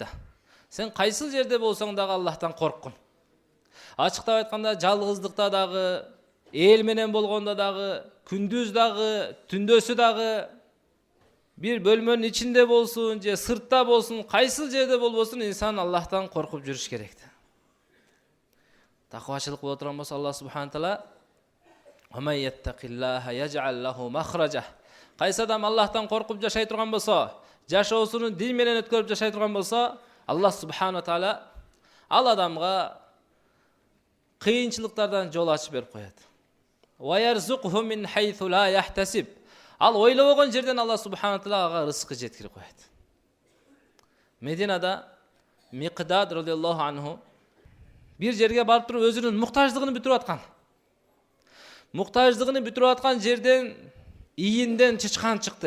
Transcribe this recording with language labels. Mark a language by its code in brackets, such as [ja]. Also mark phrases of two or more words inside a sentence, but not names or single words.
[ky] Сен кайсыл жерде болсоң дагы Аллахтан корккун. Ачыктап айтканда, жалгыздыкта дагы, эл менен болгондо дагы, күндүз дагы, түндөсү дагы, бир бөлмөнүн ичинде болсун же сыртта болсун, кайсыл жерде болбосун, инсан Аллахтан коркуп жүрүш керек. Таквачылык боло турган болсо, [ar] الله سبحانه تعالى: "ويتق الله يجعل له مخرجا". [ky] Кайсы адам Аллахтан коркуп жашай турган болсо, жашоосун дин менен өткөрүп жашай турган болсо, [ar] الله سبحانه تعالى [ky] ал адамга кыйынчылыктардан жол ачып берип коет. [ar] ويرزقه من حيث لا يحتسب. [ky] Ал ойлобогон жерден [ar] الله سبحانه تعالى [ky] ага рызкы жеткирип коет. Мединада Миқдад [ar] رضي الله عنه [ky] бир жерге барып туруп өзүнүн муктаждыгын бүтүрүп аткан. Муктаждыгын бүтүрүп аткан жерден ийинден чычкан чыкты.